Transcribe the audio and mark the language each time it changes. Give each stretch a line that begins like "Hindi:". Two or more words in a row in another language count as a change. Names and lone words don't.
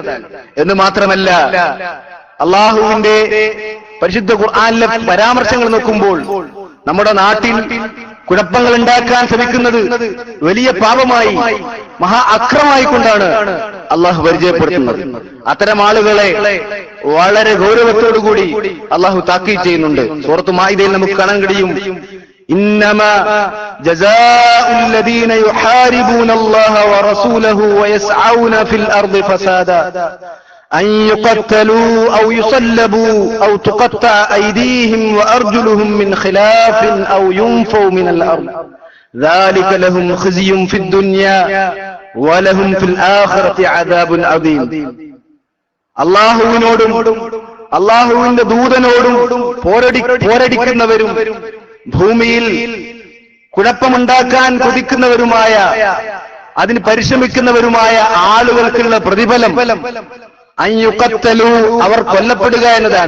Malayalam: എന്ന് മാത്രമല്ല, അള്ളാഹുവിന്റെ പരിശുദ്ധ ഖുർആനിലെ പരാമർശങ്ങൾ നോക്കുമ്പോൾ നമ്മുടെ നാട്ടിൽ കുഴപ്പങ്ങൾ ഉണ്ടാക്കാൻ ശ്രമിക്കുന്നത് വലിയ പാപമായി, മഹാ അക്രമമായി കൊണ്ടാണ് അള്ളാഹു പരിചയപ്പെടുത്തുന്നത്. അത്തരം ആളുകളെ വളരെ ഗൗരവത്തോടുകൂടി അള്ളാഹു താക്കീത് ചെയ്യുന്നുണ്ട്. സൂറത്ത് മാഇദയിൽ നമുക്ക് കാണാൻ കഴിയും,
Arabic: إنما جزاء الذين يحاربون الله ورسوله ويسعون في الأرض فسادا أن يقتلوا أو يصلبوا أو تقطع أيديهم وأرجلهم من خلاف أو ينفوا من الأرض ذلك لهم خزي في الدنيا ولهم في الآخرة عذاب عظيم.
Malayalam: അല്ലാഹുവിനോടും അല്ലാഹുവിന്റെ ദൂതനോടും പോരടിക്കുന്നവരും ഭൂമിയിൽ കുഴപ്പമുണ്ടാക്കാൻ കൊതിക്കുന്നവരുമായ അതിന് പരിശ്രമിക്കുന്നവരുമായ ആളുകൾക്കുള്ള പ്രതിഫലം അയ്യുഖത്തലു, അവർ കൊല്ലപ്പെടുക എന്നതാണ്.